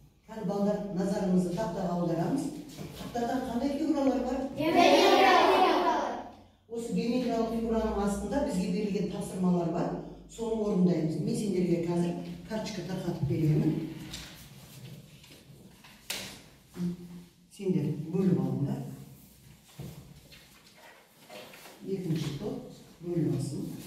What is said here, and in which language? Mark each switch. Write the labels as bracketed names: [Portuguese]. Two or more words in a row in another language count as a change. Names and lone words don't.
[Kazakh] Hadi balдар nazarımızı taqtaga audaramız. Taqtada qanday figuralar var? Осы геометриялық фигураның астында бізге берілген тапсырмалар бар. Соны орындаймыз. Мен сендерге қазір карточка тарқатып беремін. Сендер бөліп алыңдар. Екінші топ бөліп алсын.